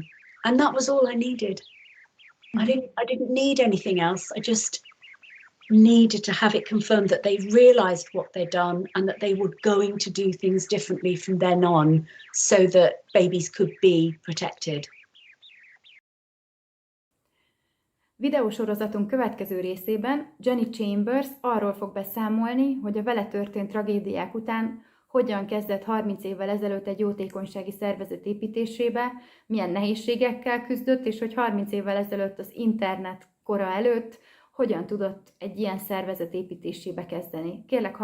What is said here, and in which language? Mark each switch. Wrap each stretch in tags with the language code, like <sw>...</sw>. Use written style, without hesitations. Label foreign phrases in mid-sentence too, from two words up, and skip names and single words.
<en>And that was all I needed. I didn't need anything else. I just needed to have it confirmed that they realized what they'd done and that they were going to do things differently from then on so that babies could be protected.</en> <hu>Videósorozatunk következő részében Jenny Chambers arról fog beszámolni, hogy a vele történt tragédiák után hogyan kezdett 30 évvel ezelőtt egy jótékonysági szervezet építésébe, milyen nehézségekkel küzdött, és hogy 30 évvel ezelőtt az internet kora előtt hogyan tudott egy ilyen szervezet építésébe kezdeni.</hu>